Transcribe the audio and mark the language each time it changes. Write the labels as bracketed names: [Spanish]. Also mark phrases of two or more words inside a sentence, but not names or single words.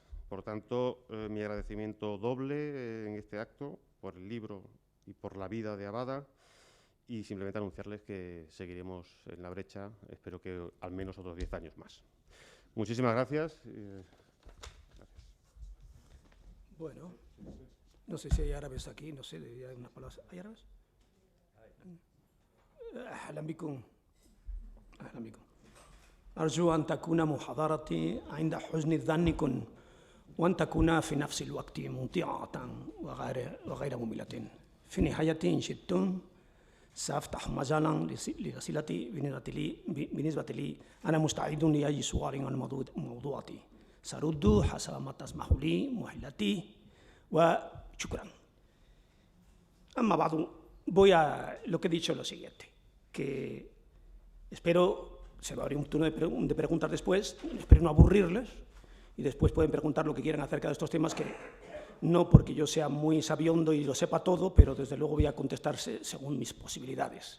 [Spanish] Por tanto, mi agradecimiento doble en este acto por el libro y por la vida de Abada, y simplemente anunciarles que seguiremos en la brecha, espero que al menos otros 10 años más. Muchísimas gracias. Bueno, no sé si hay árabes aquí, no sé, hay unas palabras. ¿Hay árabes? [Arabic] أهلا بكم. أهلا بكم. أرجو أن تكون محاضرتي عند حسن ظنكم وأن تكون في نفس الوقت ممتعة وغير مملة. في نهاية إن شئتم سأفتح مجالا لأسئلتي بالنسبة لي أنا مستعد لأي سؤال عن موضوعتي سأرد حسب ما تسمح لي مهلتي وشكرا. أما بعد [Spanish] voy a lo que he dicho lo siguiente, que espero, se va a abrir un turno de preguntas después, espero no aburrirles y después pueden preguntar lo que quieran acerca de estos temas, que no porque yo sea muy sabiondo y lo sepa todo, pero desde luego voy a contestarse según mis posibilidades.